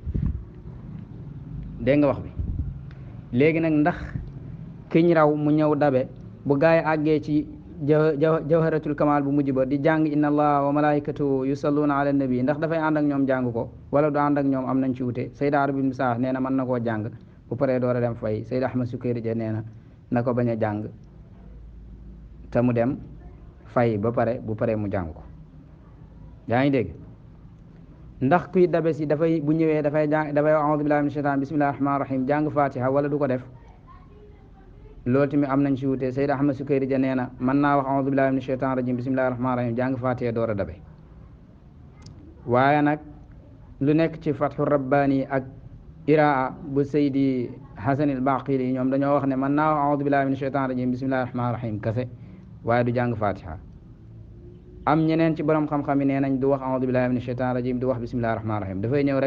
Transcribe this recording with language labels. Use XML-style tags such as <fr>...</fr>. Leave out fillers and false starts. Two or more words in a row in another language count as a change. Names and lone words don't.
<wo>dégg nga wax bi léegi nag ndax kiñ raw mu ñëw dabe bu gaa yi àggee ci jawharatul kamal bu mujj ba di jàng</wo> <ar>إن الله وملائكته يصلون على النبي</ar> <wo>ndax dafay ànd ak ñoom jàng ko wala du ànd ak ñoom am nañ ci wute Sayyid Arabi ibn Saah nee na mën na koo jàng bu paree door a dem fay Sayyid Ahmad Sukayri nee na ko bañ a jàng te mu dem fay ba pare bu paree mu jàng ko yaa ngi dégg ndax kuy dabe si dafay bu ñëwee dafay</wo> <ar>أعوذ بالله من الشيطان بسم الله الرحمن الرحيم</ar> <wo>jàng fatiha wala du ko def loolu tamit am nañ si wute Seyd Ahmad Sukayri ja nee na mën naa wax</wo> <ar>أعوذ بالله من الشيطان الرجيم بسم الله الرحمن الرحيم</ar> <wo>jàng faatiha door a dabe waaye nag lu nekk ci fatxu rabbaani ak iraa bu Seydi Hasanil Baqili ñoom dañoo wax ne mën naa wax</wo> <ar>أعوذ بالله من الشيطان الرجيم بسم الله الرحمن الرحيم</ar> <wo>kase waaye du jàng faatiha am ñeneen ci borom xam-xam yi nee nañ du wax</wo> <ar>أعوذ بالله من الشيطان الرجيم</ar> <wo>du wax</wo> <ar>بسم الله الرحمن الرحيم</ar> <wo>dafay ñëw</wo>